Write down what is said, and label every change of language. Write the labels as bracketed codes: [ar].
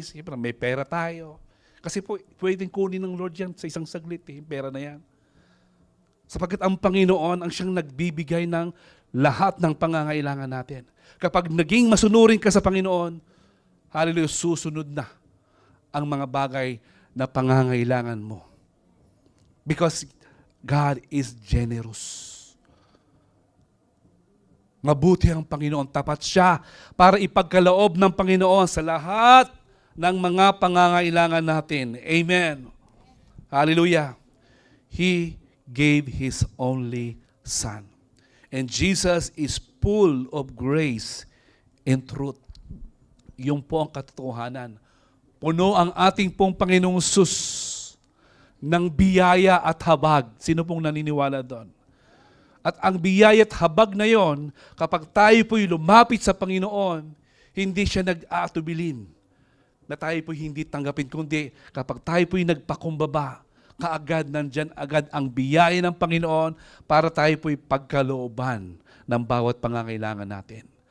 [tl] Siyempre, may pera tayo. Kasi po, pwedeng kunin ng Lord yan sa isang saglit, pera na yan. Sapagkat ang Panginoon ang siyang nagbibigay ng lahat ng pangangailangan natin. Kapag naging masunurin ka sa Panginoon, hallelujah, susunod na ang mga bagay na pangangailangan mo. [en] Because God is generous. [tl] Mabuti ang Panginoon. Tapat siya para ipagkaloob ng Panginoon sa lahat ng mga pangangailangan natin. [en] Amen. Hallelujah. He gave His only Son. And Jesus is full of grace and truth. [tl] Yung po ang katotohanan. Puno ang ating pong Panginoong Hesus ng biyaya at habag. Sino pong naniniwala doon? At ang biyaya at habag na yon, kapag tayo po'y lumapit sa Panginoon, hindi siya nag-aatubilin na tayo po'y hindi tanggapin, kundi kapag tayo po'y nagpakumbaba, kaagad nandyan agad ang biyaya ng Panginoon para tayo po'y pagkalooban ng bawat pangangailangan natin.